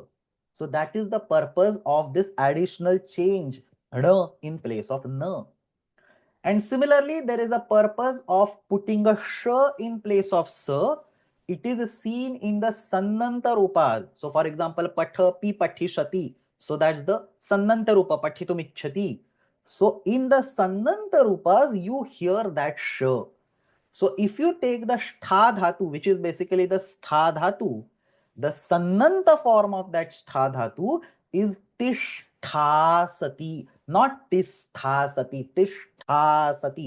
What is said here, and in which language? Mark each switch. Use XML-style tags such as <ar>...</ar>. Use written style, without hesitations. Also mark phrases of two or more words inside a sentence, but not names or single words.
<en>So that is the purpose of this additional change, na in place of na. And similarly, there is a purpose of putting a sh in place of sa. It is seen in the</en> <sa>sannanta rupas.</sa> <en>So for example,</en> <sa>pathapi pathishati.</sa> <en>So that's the</en> <sa>sannanta rupa, pathitum ichhati.</sa> <en>So in the</en> <sa>sannanta rupas,</sa> <en>you hear that sh. So if you take the</en> <sa>stha dhatu,</sa> <en>which is basically the</en> <sa>stha dhatu,</sa> <en>the sannanta form of that</en> <sa>stha dhatu</sa> <en>is tishthasati, not tisthasati, tishthasati.</en>